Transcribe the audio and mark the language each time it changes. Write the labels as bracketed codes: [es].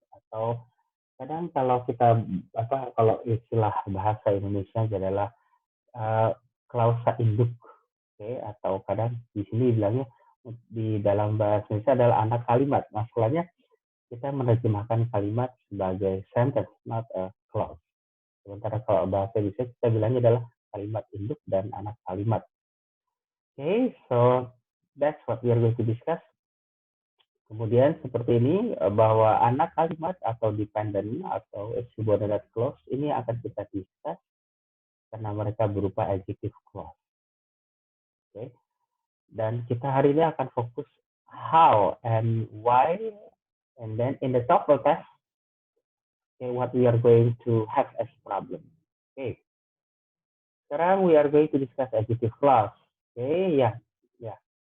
[id] Atau kadang kalau kita kalau istilah bahasa Indonesia adalah klausa induk, okay, atau kadang di sini bilangnya di dalam bahasa Indonesia adalah anak kalimat. Masalahnya kita menerjemahkan kalimat sebagai sentence, [en] not a clause. [id] Sementara kalau bahasa Indonesia kita bilangnya adalah kalimat induk dan anak kalimat. [en] Okay, so that's what we are going to discuss. [id] Kemudian seperti ini bahwa anak kalimat atau dependent atau subordinate clause ini akan kita discuss karena mereka berupa adjective clause. [en] Okay. [id] Dan kita hari ini akan fokus [en] how and why, and then in the TOEFL test, okay, what we are going to have as problem. Okay. [id] Sekarang [en] we are going to discuss adjective clause. Okay, ya. Yeah. Yeah.